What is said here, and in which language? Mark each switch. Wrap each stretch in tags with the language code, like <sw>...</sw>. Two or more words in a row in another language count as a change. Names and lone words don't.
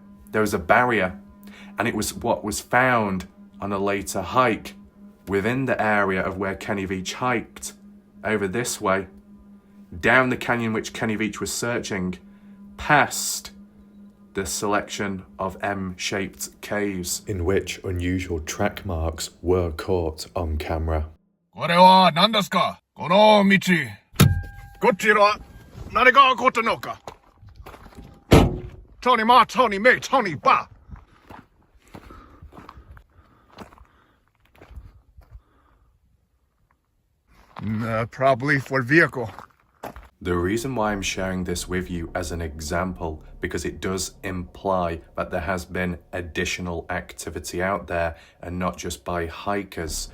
<en>There was a barrier, and it was what was found on a later hike within the area of where Kenny Veach hiked, over this way, down the canyon which Kenny Veach was searching, past the selection of M-shaped caves in which unusual track marks were caught on camera.</en> <ja>これは何ですか? この道。こちらは何が起こったのか?</ja> <zh>操你妈,操你妹,操你爸!</zh> <en>Probably for vehicle. The reason why I'm sharing this with you as an example, because it does imply that there has been additional activity out there, and not just by hikers.</en>